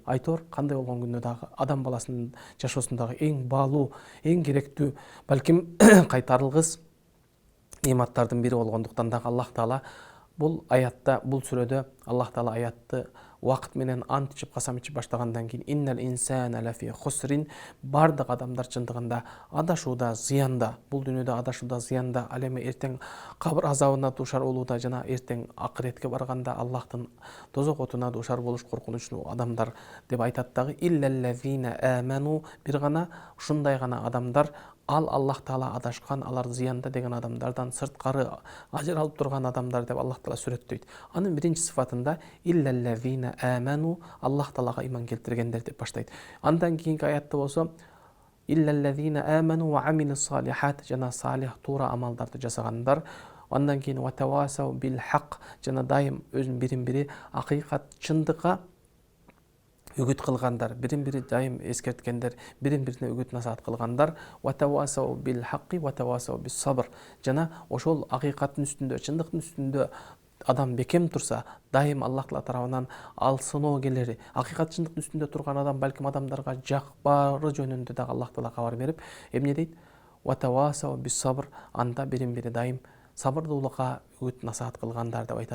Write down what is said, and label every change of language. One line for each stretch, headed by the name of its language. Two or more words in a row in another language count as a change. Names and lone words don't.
Kyrgyz: Айтор кандай болгон күндө дагы адам баласынын жашоосундагы эң баалуу, эң керектүү, балким кайтарылгыс нематтардын бири болгондуктан дагы Аллах Таала бул аятта, бул сүрөдө Аллах Таала аятты вакыт менен ант ичип касам ичип баштагандан кийин
Arabic: إن الإنسان لفي خسر,
Kyrgyz: бардык адамдар чындыгында адашууда, зыянда, бул дүйнөдө адашууда, зыянда, ал эми эртең кабыр азабына дуушар болууда жана эртең акыретке барганда Аллахтын тозок отуна дуушар болуш коркунучу адамдар деп айтат дагы.
Arabic: إلا الذين آمنوا,
Kyrgyz: бир гана ушундай гана адамдар, ал Аллах Таала адашкан, алар зыянда деген адамдардан сырткары ажыралып турган адамдар деп Аллах Таала сүрөттөйт. Анын биринчи сыфатында
Arabic: إلا الذين آمنوا,
Kyrgyz: Аллах Таалага иман келтиргендер деп баштайт. Андан кийинки аятта болсо
Arabic: إلا الذين آمنوا وعملوا الصالحات,
Kyrgyz: жана салих туура амалдарды жасагандар. Андан кийин
Arabic: وتواصوا بالحق,
Kyrgyz: жана дайым өзүн бирин-бири акыйкат, чындыкка үгүт кылгандар, бирин-бири дайым эскерткендер, бирин-бирине үгүт насаат кылгандар.
Arabic: وتواصوا بالحق وتواصوا بالصبر,
Kyrgyz: жана ошол акыйкаттын үстүндө, чындыктын үстүндө адам бекем турса, дайым Аллах Таала тарабынан ал сыноо келери. Акыйкат чындыктын үстүндө турган адам балким адамдарга жакпары жөнүндө дагы Аллах Таала кабар берип, эмне дейт?
Arabic: وتواصوا بالصبر,
Kyrgyz: анда бирин-бири дайым сабырдуулукка үгүт насаат кылгандар деп айтат.